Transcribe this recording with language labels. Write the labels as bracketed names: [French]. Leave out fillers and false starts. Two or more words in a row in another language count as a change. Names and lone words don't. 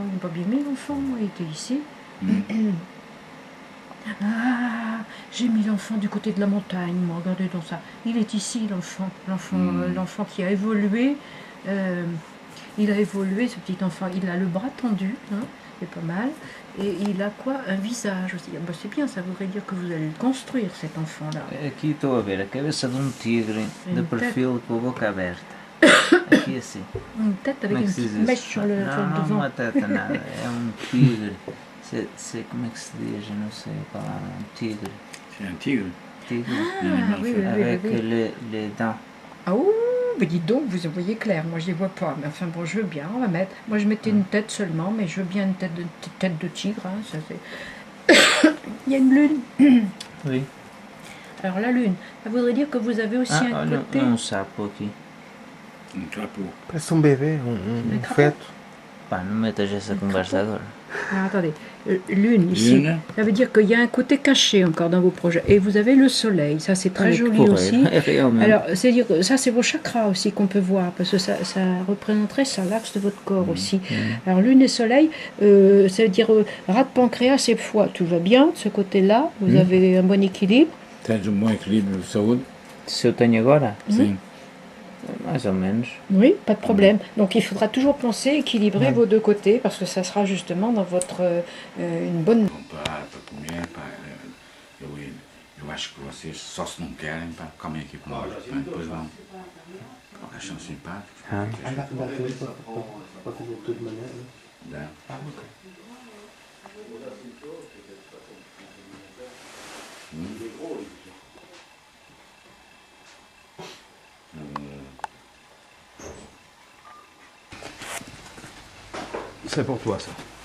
[French] Il n'a pas bien mis l'enfant, moi, il était ici. Ah, j'ai mis l'enfant du côté de la montagne, moi, regardez dans ça. Il est ici, l'enfant qui a évolué. Il a évolué, ce petit enfant. Il a le bras tendu, hein, c'est pas mal. Et il a quoi? Un visage aussi. Ah, bah, c'est bien, ça voudrait dire que vous allez le construire, cet enfant-là. [Portuguese] Aqui estou a ver a cabeça tigre de perfil com a boca aberta. Aqui assim. [French] Une tête avec une petite mèche sur le [Portuguese] Não, [French] devant. [Portuguese] uma teta nada. É tigre. [French] C'est comment que se dit? Je ne sais pas. Un tigre. C'est un tigre. Tigre. Oui, Avec oui. les dents. Ah ouh, mais dites donc, vous voyez clair, moi je les vois pas, mais enfin bon, je veux bien, on va mettre. Moi je mettais une tête seulement, mais je veux bien une tête de tigre, hein, ça c'est... Il y a une lune. Oui. Alors la lune, ça voudrait dire que vous avez aussi un côté... [Portuguese] Um sapo aqui. [French] Un crapaud. [Portuguese] Parece um bebê, um feto. Pá, não metas essa conversa agora. [French] Ah, attendez, lune ici, Lune. ça veut dire qu'il y a un côté caché encore dans vos projets. Et vous avez le soleil, ça c'est très joli aussi. Alors, c'est-à-dire que ça c'est vos chakras aussi qu'on peut voir, parce que ça représenterait ça, l'axe de votre corps aussi. Alors lune et soleil, ça veut dire rat de pancréas et foie, tout va bien de ce côté-là, vous avez un bon équilibre. [Portuguese] Tens um bom equilíbrio de saúde? Se eu tenho agora? Sim. Mais ou menos. [French] Oui, pas de problème. Donc il faudra toujours penser équilibrer vos deux côtés, parce que ça sera justement dans votre une bonne... [Portuguese] Para comer, eu acho que vocês só se não querem, pá, comem aqui com nós, depois vão. Acham simpáticos. Dá tempo para fazer tudo de manhã? Dá. [French] C'est pour toi ça.